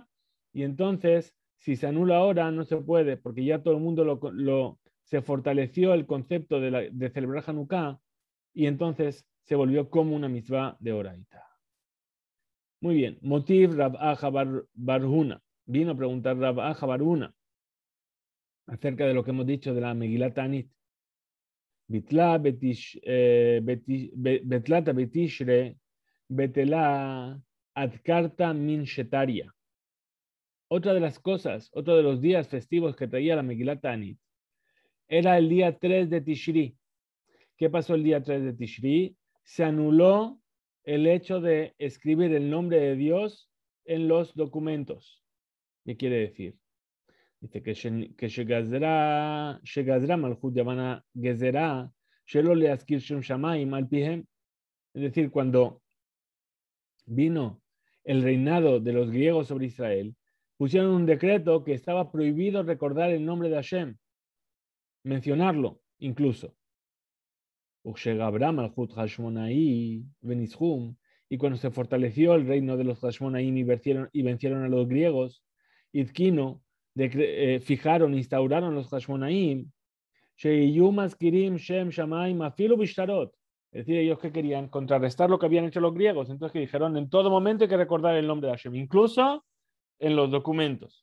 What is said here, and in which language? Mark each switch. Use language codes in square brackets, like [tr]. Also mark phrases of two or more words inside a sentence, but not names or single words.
[es] Y entonces, si se anula ahora, no se puede, porque ya todo el mundo se fortaleció el concepto de celebrar Hanukkah y entonces se volvió como una mitzvah de oraita. Muy bien. Motiv Rab Aja Barhuna. Vino a preguntar Rab Aja Barhuna acerca de lo que hemos dicho de la Megilat Ta'anit. [arc] בתלתא בתשרי בטילת אדכרתא מן שטריא. [es] otra de las cosas, otro de los días festivos que traía la Megilat Ta'anit, era el día 3 de Tishri. ¿Qué pasó el día 3 de Tishri? Se anuló el hecho de escribir el nombre de Dios en los documentos. ¿Qué quiere decir? Dice que [he] שגזרה מלכות יון גזרה, שלא להזכיר שם שמים על פיהם. [es] Es decir, cuando vino el reinado de los griegos sobre Israel, pusieron un decreto que estaba prohibido recordar el nombre de Hashem, mencionarlo incluso. Y cuando se fortaleció el reino de los Hashmonaim y vencieron a los griegos, Idkino, fijaron, instauraron los Hashmonaim, es decir, ellos que querían contrarrestar lo que habían hecho los griegos, entonces que dijeron, en todo momento hay que recordar el nombre de Hashem, incluso en los documentos.